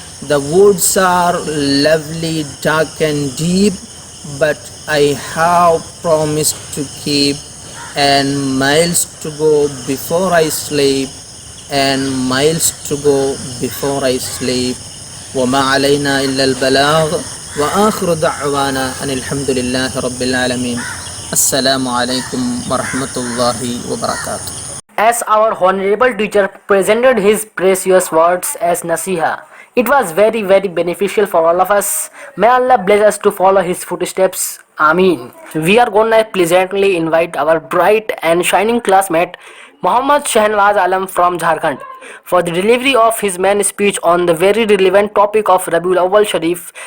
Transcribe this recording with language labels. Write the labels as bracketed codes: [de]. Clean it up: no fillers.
[en] The woods are lovely, dark and deep, but I have promised to keep, and miles to go before I sleep, and miles to go before I sleep. [ar] وما علينا إلا البلاغ وآخر دعوانا أن الحمد لله رب العالمين. السلام علیکم ورحمۃ اللہ وبرکاتہ. [en] As our honorable teacher presented his precious words as nasiha, it was very, very beneficial for all of us. May Allah bless us to follow his footsteps. Ameen. We are gonna pleasantly invite our bright and shining classmate Muhammad Shahnawaz Alam from Jharkhand for the delivery of his main speech on the very relevant topic of Rabiul Awwal Sharif.